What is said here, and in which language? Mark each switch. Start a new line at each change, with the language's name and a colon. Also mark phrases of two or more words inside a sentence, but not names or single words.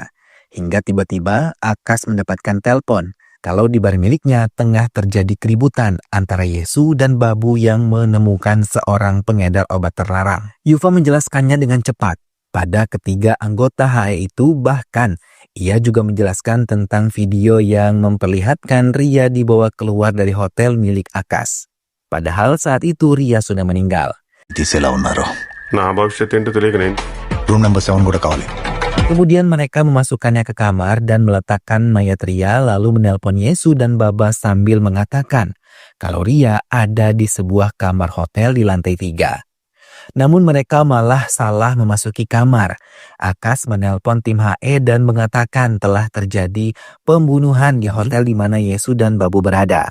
Indonesian: Hingga tiba-tiba Akas mendapatkan telepon kalau di bar miliknya tengah terjadi keributan antara Yesu dan Babu yang menemukan seorang pengedar obat terlarang. Yufa menjelaskannya dengan cepat. Pada ketiga anggota HE itu bahkan ia juga menjelaskan tentang video yang memperlihatkan Ria dibawa keluar dari hotel milik Akas. Padahal saat itu Ria sudah meninggal.
Telugu: తీసేలా ఉన్నారు నా భవిష్యత్ ఏంటో తెలియక నేను
English: room number
Telugu: 7 కూడా కావాలి
Indonesian: Kemudian mereka memasukkannya ke kamar dan meletakkan mayat Ria lalu menelpon Yesus dan Baba sambil mengatakan kalau Ria ada di sebuah kamar hotel di lantai 3. Namun mereka malah salah memasuki kamar. Akas menelpon tim HE dan mengatakan telah terjadi pembunuhan di hotel di mana Yesus dan Babu berada.